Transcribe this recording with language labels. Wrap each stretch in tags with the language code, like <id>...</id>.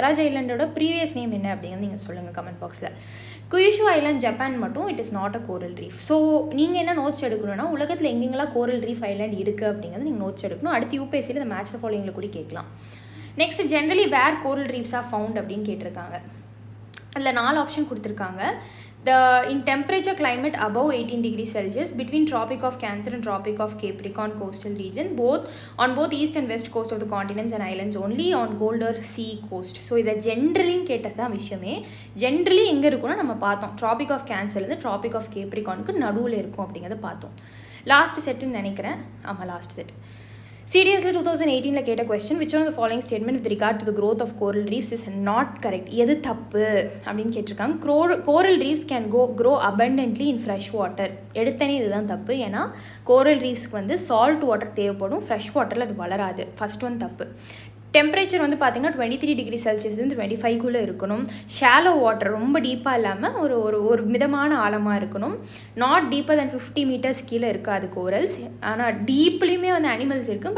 <ta>Swaraj ஐலாண்டோட previous name என்ன அப்படிங்கிறது நீங்கள் சொல்லுங்கள் கமெண்ட் பாக்ஸில். குயிஷு ஐலாண்ட் ஜப்பான் மட்டும்</ta> <en>It is not a coral reef.</en> <ta>So நீங்கள் என்ன நோட்ஸ் எடுக்கணும்னா உலகத்தில் எங்கெங்கெல்லாம் கோரல் ரீஃப் ஐலாண்ட் இருக்குது அப்படிங்கிறது நீங்கள் நோட்ஸ் எடுக்கணும். அடுத்து யூபிஎஸ்சியில் இந்த மேட்ச் த ஃபாலோயிங்கில் கூட கேட்கலாம்.</ta> <en>next generally where coral reefs are found</en> <ta>அப்படின்னு கேட்டிருக்காங்க. அதில் 4 ஆப்ஷன் கொடுத்துருக்காங்க.</ta> <en>In temperature climate above 18 degrees Celsius between Tropic of Cancer and Tropic of Capricorn coastal region, on both east and west coast of the continents and islands, only on colder sea coast.</en> <ta>So இதை ஜென்ரலின்னு கேட்டது தான் விஷயமே. Generally எங்கே இருக்குன்னா நம்ம பார்த்தோம் traffic of கேன்சர்லேருந்து traffic of கேப்ரிகானுக்கு நடுவில் இருக்கும் அப்படிங்கிறத பார்த்தோம். லாஸ்ட் செட்டுன்னு நினைக்கிறேன். ஆமாம், லாஸ்ட் செட். சீரியஸில் 2018 கேட்ட question</ta> <en>Which one of the following statement with regard to the growth of coral reefs is not correct.</en> <ta>எது தப்பு அப்படின்னு கேட்டிருக்காங்க.</ta> <en>Coral reefs can grow abundantly in fresh water.</en> <ta>எடுத்தனே இதுதான் தப்பு. ஏன்னா கோரல் ரீஃப்ஸ்க்கு வந்து சால்ட் வாட்டர் தேவைப்படும், ஃப்ரெஷ் வாட்டரில் அது வளராது. ஃபர்ஸ்ட் ஒன் தப்பு. டெம்பரேச்சர் வந்து பார்த்திங்கன்னா 23 டிகிரி செல்சியஸ்லேருந்து 25க்குள்ளே இருக்கணும். ஷாலோ வாட்டர், ரொம்ப டீப்பாக இல்லாமல் ஒரு மிதமான ஆழமாக இருக்கணும்.</ta> <en>not deeper than 50 meters</en> <ta>கீழே இருக்காது கோரல்ஸ். ஆனால் டீப்லேயுமே வந்து அனிமல்ஸ் இருக்குது.</ta>